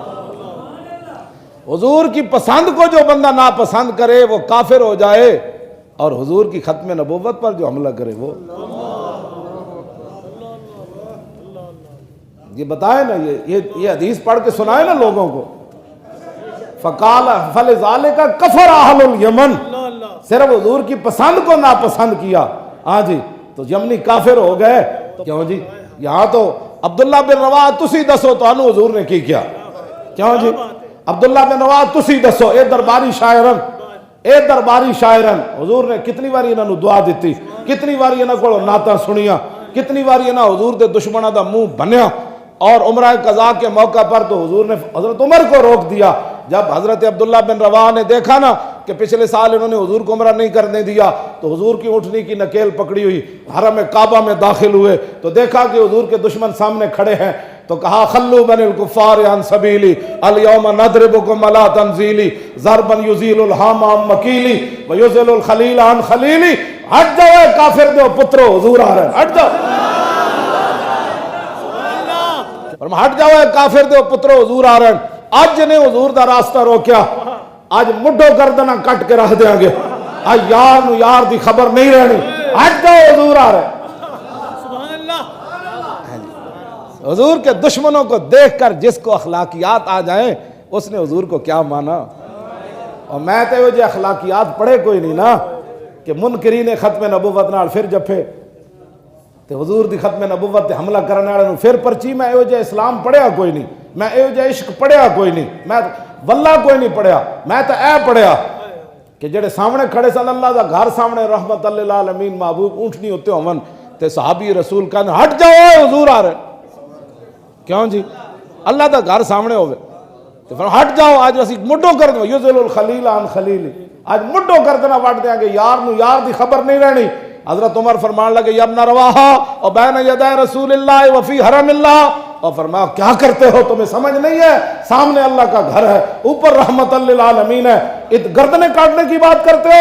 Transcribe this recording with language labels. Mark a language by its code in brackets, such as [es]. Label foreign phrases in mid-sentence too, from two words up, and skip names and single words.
[ur] حضور کی پسند کو جو بندہ ناپسند کرے وہ کافر ہو جائے، اور حضور کی ختم نبوت پر جو حملہ کرے وہ یہ بتائے نا، یہ حدیث پڑھ کے سنائے نا لوگوں کو، [ar] فقال فلذالک کفر اہل الیمن، [ur] صرف حضور کی پسند کو ناپسند کیا، ہاں جی تو یمنی کافر ہو گئے۔ [pa] کیوں جی یہاں تو عبداللہ بن رواحہ تسی دسو تو انو حضور نے کی کیا، کیوں جی عبداللہ بن رواحہ تسی دسو اے درباری شاعرن حضور نے کتنی باری انہاں نو دعا دیتی، کتنی باری انہاں کو نعتاں سنیاں، کتنی باری انہاں حضور دے دشمناں دا منہ بنیا، [ur] اور عمرہ قضا کے موقع پر تو حضور نے حضرت عمر کو روک دیا۔ جب حضرت عبداللہ بن رواحہ نے دیکھا نا کہ پچھلے سال انہوں نے حضور کو عمرہ نہیں کرنے دیا، تو حضور کی اونٹنی کی نکیل پکڑی ہوئی حرم کعبہ میں داخل ہوئے تو دیکھا کہ حضور کے دشمن سامنے کھڑے ہیں، تو کہا [ar] خلو بن الکفار عن سبیلی الیوم نضربکم علی تنزیلی ضربا یزیل الحام عن مکیلی ویزل الخلیل عن خلیلی۔ [pa] ہٹ جاؤ اے کافر دو پترو، حضور آ رہے ہیں، ہٹ جاؤ، ہٹ جاؤ اے کافر دو پترو، حضور آ رہے ہیں۔ آج نے حضور دا راستہ روکیا، آج مڈو گردنا کٹ کے رکھ دیں گے، آج یار نو یار دی خبر نہیں رہنی، ہٹ جاؤ حضور آ رہے ہیں۔ [ur] حضور کے دشمنوں کو دیکھ کر جس کو اخلاقیات آ جائیں اس نے حضور کو کیا مانا۔ [pa] اور میں تو یہ اخلاقیات پڑھے کوئی نہیں نا کہ منکرین ختم نبوت نال پھر جفے تے حضور دی ختم نبوت تے حملہ کرنے والے پھر پرچی، میں یہ اسلام پڑھیا کوئی نہیں، میں یہ عشق پڑھیا کوئی نہیں، میں واللہ کوئی نہیں پڑھیا، میں تو اے پڑھیا کہ جڑے سامنے کھڑے صلی اللہ دا گھر سامنے رحمت للعالمین محبوب اونٹنی ہوتے ہون تے صحابی رسول کہنے ہٹ جاؤ حضور آ رہے، کیوں جی اللہ دا گھر سامنے ہوئے تو پھر ہٹ جاؤ، آج اسی مڈو کر دیں [ar] یزل الخلیل عن خلیلی، [pa] آج مڈو کر دینا وٹ دیں گے، یار نو یار دی خبر نہیں رہنی۔ [ur] حضرت عمر فرمان لگے [ar] یا ابن رواحہ [ur] اور [ar] بین یدی رسول اللہ وفی حرم اللہ، [ur] اور فرمایا کیا کرتے ہو، تمہیں سمجھ نہیں ہے سامنے اللہ کا گھر ہے، اوپر رحمت للعالمین ہے، گردنیں کاٹنے کی بات کرتے ہو؟